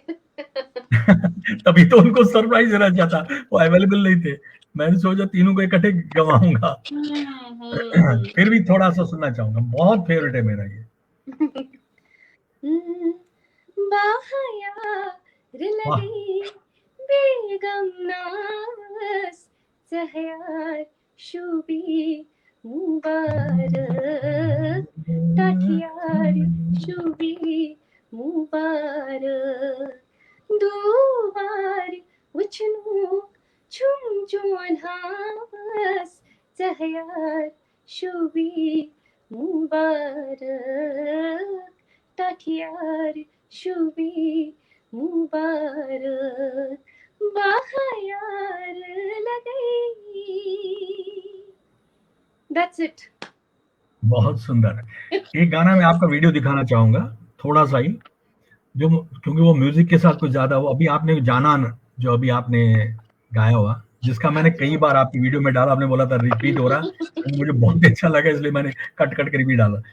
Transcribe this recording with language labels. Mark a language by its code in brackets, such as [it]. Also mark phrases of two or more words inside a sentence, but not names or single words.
[hi] तभी तो उनको सरप्राइज देना चाहता, वो अवेलेबल नहीं थे. मैंने सोचा तीनों को इकट्ठे गवाऊंगा. फिर भी थोड़ा सा सुनना चाहूंगा, बहुत फेवरेट है मेरा ये. [ks] बेगम नास सहयार शुभी मुबारक. टाठियार शुभी मुबारक. दुबार उछनू छुम जुन हास सहयार शुभी मुबारक. टाठियार शुभी मुबारक. बाहर लगई. [en] That's it. [hi] बहुत सुंदर। एक गाना मैं आपका वीडियो दिखाना चाहूंगा, थोड़ा सा ही, जो क्योंकि वो म्यूजिक के साथ कुछ ज्यादा, वो अभी आपने जाना जो अभी आपने गाया हुआ, जिसका मैंने कई बार आपकी वीडियो में डाला, आपने बोला था रिपीट हो रहा, तो मुझे बहुत अच्छा लगा, इसलिए मैंने कट कट कर रिपीट डाला।